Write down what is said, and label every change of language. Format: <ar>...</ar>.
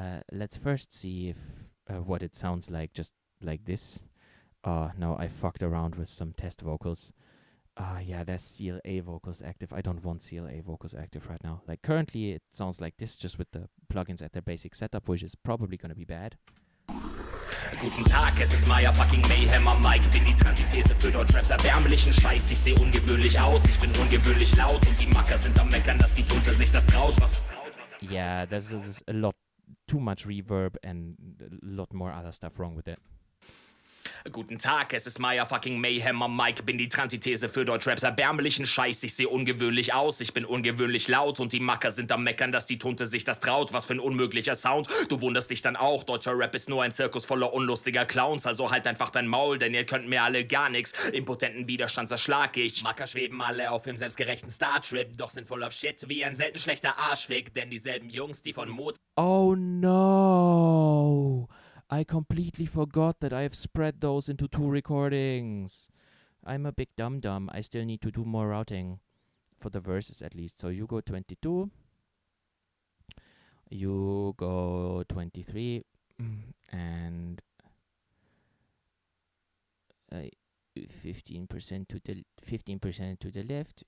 <en>Let's first see if what it sounds like just like this. No, I fucked around with some test vocals. Yeah, there's CLA vocals active. I don't want CLA vocals active right now. Like currently it sounds like this just with the plugins at their basic setup, which is probably gonna be bad.</en> <de>Guten Tag, es ist Maya fucking Mayhem am Mic. Bin die Antithese für Deutschraps erbärmlichen Scheiß. Ich seh ungewöhnlich aus, ich bin ungewöhnlich laut. Und die Macker sind am Meckern, dass die Tunte sich das traut.</de> <en>Yeah, this is a lot too much reverb and a lot more other stuff wrong with it.</en> <de>Guten Tag, es ist Maya fucking Mayhem am Mic. Bin die Antithese für Deutschraps erbärmlichen Scheiß. Ich seh ungewöhnlich aus, ich bin ungewöhnlich laut. Und die Macker sind am Meckern, dass die Tunte sich das traut. Was für ein unmöglicher Sound. Du wunderst dich dann auch. Deutscher Rap ist nur ein Zirkus voller unlustiger Clowns. Also halt einfach dein Maul, denn ihr könnt mir alle gar nix. Impotenten Widerstand zerschlag ich. Macker schweben alle auf dem selbstgerechten Startrip. Doch sind voll of shit wie ein selten schlechter Arschfick. Denn dieselben Jungs, die von Mozart...</de> <en>Oh no! I completely forgot that I've spread those into 2 recordings. I'm a big dum-dum. I still need to do more routing for the verses at least. So you go 22. You go 23. And 15% to the left.</en>